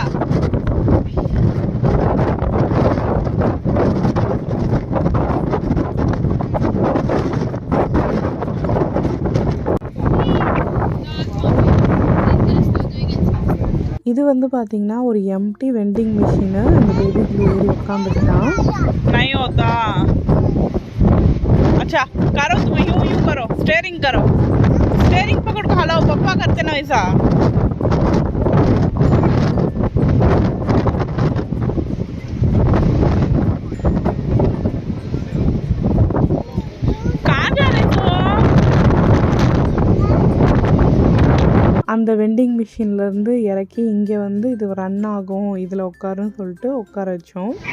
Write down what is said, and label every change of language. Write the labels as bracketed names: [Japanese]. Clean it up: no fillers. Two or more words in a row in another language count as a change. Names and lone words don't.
[Tamil] இது வந்து பார்த்திங்கன்னா ஒரு எம்டி வெண்டிங் மிஷினு. இந்த பேபி ப்ளூ ஏறி உட்காந்துக்கிட்டான். [Hindi] नहीं होता। अच्छा करो, तुम यूं करो, स्टेयरिंग करो, स्टेयरिंग पकड़ के हलाओ, पप्पा करते ना ऐसा। कहाँ जा रहे हो? [Tamil] அந்த வெண்டிங் மிஷின்லேருந்து இறக்கி இங்கே வந்து இது ரன் ஆகும், இதில் உட்காருன்னு சொல்லிட்டு உட்கார வச்சோம்.